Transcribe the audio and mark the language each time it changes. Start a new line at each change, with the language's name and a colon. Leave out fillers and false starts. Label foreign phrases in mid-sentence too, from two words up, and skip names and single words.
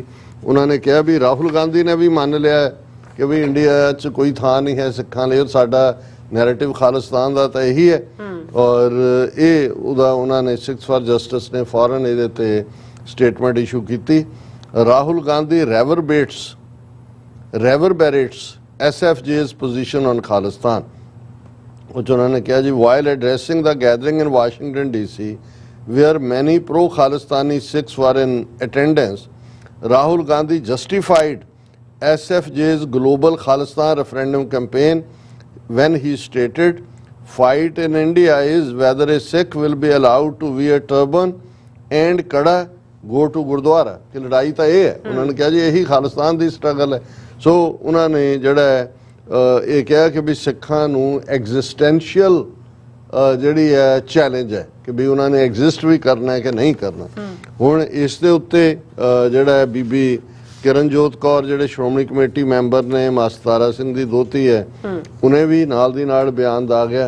Punjabi: ਉਹਨਾਂ ਨੇ ਕਿਹਾ ਵੀ ਰਾਹੁਲ ਗਾਂਧੀ ਨੇ ਵੀ ਮੰਨ ਲਿਆ ਕਿ ਵੀ ਇੰਡੀਆ 'ਚ ਕੋਈ ਥਾਂ ਨਹੀਂ ਹੈ ਸਿੱਖਾਂ ਲਈ, ਸਾਡਾ ਨੈਰੇਟਿਵ ਖਾਲਿਸਤਾਨ ਦਾ ਤਾਂ ਇਹੀ ਹੈ। ਔਰ ਇਹ ਉਹਨਾਂ ਨੇ ਸਿੱਖਸ ਫਾਰ ਜਸਟਿਸ ਨੇ ਫੌਰਨ ਇਹਦੇ ਤੇ
English: statement issue
Punjabi: ਕੀਤੀ।
English: ਰਾਹੁਲ ਗਾਂਧੀ reverberates SFJ's position on Khalistan. which
Punjabi: ਉਹਨਾਂ ਨੇ ਕਿਹਾ ਜੀ
English: while addressing the gathering in Washington DC where many pro-Khalistani Sikhs were in attendance, Rahul Gandhi justified SFJ's global Khalistan referendum campaign when he stated, fight in India is whether a Sikh will be allowed to wear turban and kada go to Gurdwara.
Punjabi: ਕਿ ਲੜਾਈ ਤਾਂ ਇਹ ਹੈ। ਉਹਨਾਂ ਨੇ ਕਿਹਾ ਜੀ ਇਹੀ ਖਾਲਿਸਤਾਨ ਦੀ ਸਟਰਗਲ ਹੈ। ਸੋ ਉਹਨਾਂ ਨੇ ਜਿਹੜਾ ਇਹ ਕਿਹਾ ਕਿ ਵੀ ਸਿੱਖਾਂ ਨੂੰ ਐਗਜ਼ਿਸਟੈਂਸ਼ੀਅਲ ਜਿਹੜੀ ਹੈ ਚੈਲੰਜ ਹੈ ਕਿ ਵੀ ਉਹਨਾਂ ਨੇ ਐਗਜ਼ਿਸਟ ਵੀ ਕਰਨਾ ਹੈ ਕਿ ਨਹੀਂ ਕਰਨਾ। ਹੁਣ ਇਸ ਦੇ ਉੱਤੇ ਜਿਹੜਾ ਬੀਬੀ ਕਿਰਨਜੋਤ ਕੌਰ ਜਿਹੜੇ ਸ਼੍ਰੋਮਣੀ ਕਮੇਟੀ ਮੈਂਬਰ ਨੇ, ਮਾਸਤਾਰਾ ਸਿੰਘ ਦੀ ਦੋਤੀ ਹੈ, ਉਹਨੇ ਵੀ ਨਾਲ ਦੀ ਨਾਲ ਬਿਆਨ ਦਾ ਗਿਆ।